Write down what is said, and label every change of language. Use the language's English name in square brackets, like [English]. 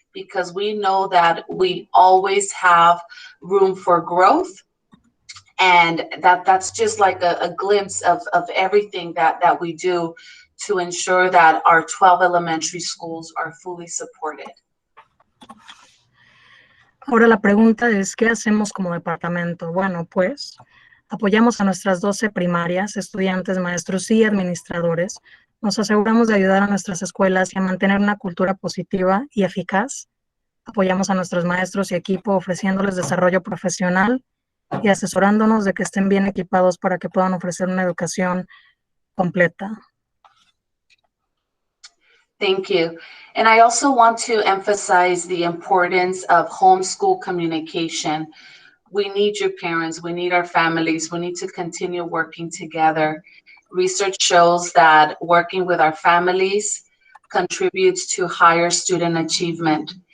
[English] because we know that we always have room for growth. And that's just like a glimpse of everything that we do to ensure that our 12 elementary schools are fully supported. [Spanish] Ahora la pregunta es, ¿qué hacemos como departamento? Bueno, pues apoyamos a nuestras 12 primarias, estudiantes, maestros y administradores. Nos aseguramos de ayudar a nuestras escuelas y a mantener una cultura positiva y eficaz. Apoyamos a nuestros maestros y equipo ofreciéndoles desarrollo profesional y asesorándonos de que estén bien equipados para que puedan ofrecer una educación completa. [English] Thank you. And I also want to emphasize the importance of homeschool communication. We need your parents, we need our families, we need to continue working together. Research shows that working with our families contributes to higher student achievement.